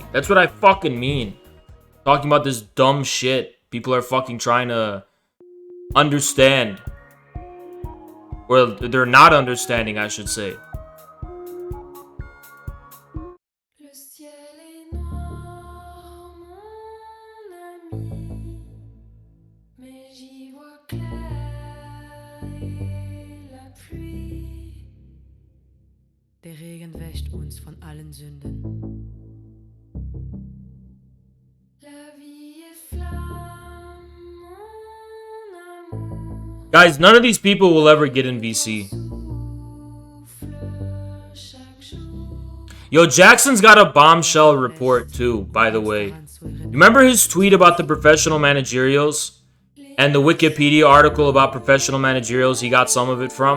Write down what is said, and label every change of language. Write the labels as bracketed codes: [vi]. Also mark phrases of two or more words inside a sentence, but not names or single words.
[en] That's what I fucking mean. Talking about this dumb shit. People are fucking trying to understand. Or they're not understanding, I should say. [fr] Mais j'y vois clair et la pluie. [de] Der Regen wäscht uns von allen Sünden. [fr] La vie est flamme, mon amour. [en] Guys, none of these people will ever get in VC. Yo, Jackson's got a bombshell report too, by the way. Remember his tweet about the professional managerials? And the Wikipedia article about professional managerials, he got some of it from?